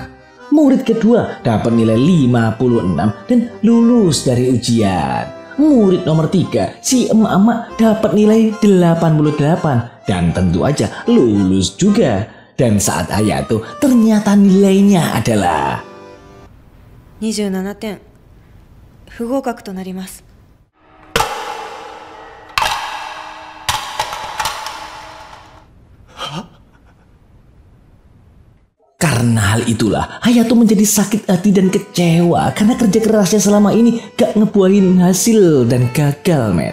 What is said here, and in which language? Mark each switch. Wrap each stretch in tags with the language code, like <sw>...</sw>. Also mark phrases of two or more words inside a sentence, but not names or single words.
<id>Murid kedua dapat nilai 56 dan lulus dari ujian. Murid nomor 3, si emak-emak dapat nilai 88 dan tentu aja lulus juga. Dan saat Hayato ternyata nilainya adalah</id> <ja>27 点不合格となります。</ja> <id>Karena hal itulah Hayato menjadi sakit hati dan kecewa karena kerja kerasnya selama ini gak ngebuahin hasil dan gagal, men.</id>